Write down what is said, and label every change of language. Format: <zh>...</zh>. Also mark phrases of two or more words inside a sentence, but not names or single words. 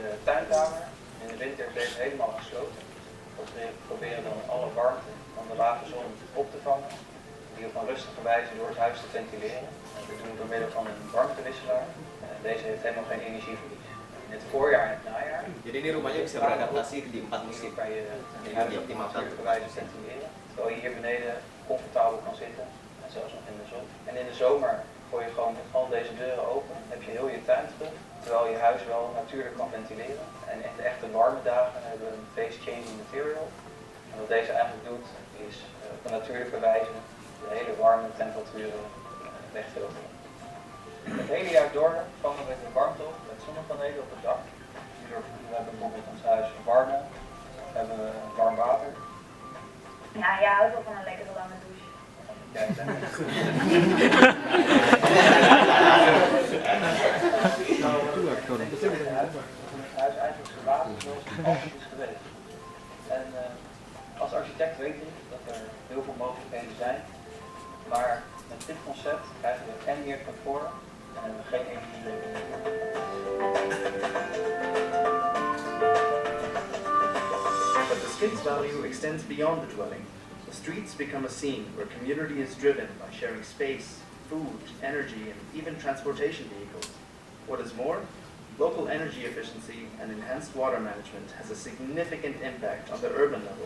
<nl>In de winter is deze helemaal gesloten. We proberen dan alle warmte van de lage zon op te vangen, die op een rustige wijze door het huis te ventileren. En we doen het door middel van een warmtewisselaar. Deze heeft helemaal geen energieverlies. In het voorjaar en het najaar</nl> <id>Jadi ini rumahnya bisa beradaptasi di 4 musim.</id> <nl>kan je je huis op een natuurlijke wijze ventileren. Terwijl je hier beneden comfortabel kan zitten, en zelfs nog in de zon. En in de zomer gooi je gewoon met al deze deuren open, heb je heel je tuin terug, terwijl je huis wel natuurlijk kan ventileren. En in de echte warme dagen hebben we een</nl> <en>phase changing material.</en> <nl>En wat deze eigenlijk doet, is op een natuurlijke wijze de hele warme temperaturen wegfilteren. Het hele jaar door vangen we de warmte op met zonnepanelen op het dak. Hierdoor hebben we bijvoorbeeld ons huis warmer, hebben we warm water. Ja, jij houdt wel van een lekkere lange douche. Ja, ik denk het. Het huis eigenlijk zo later zoals het altijd is geweest. En als architect weet ik dat er heel veel mogelijkheden zijn, maar met dit concept krijgen we en meer comfort en hebben we geen energielevering.</nl> <en>But the skid's value extends beyond the dwelling. The streets become a scene where community is driven by sharing space, food, energy, and even transportation vehicles. What is more, local energy efficiency and enhanced water management has a significant impact on the urban level.</en>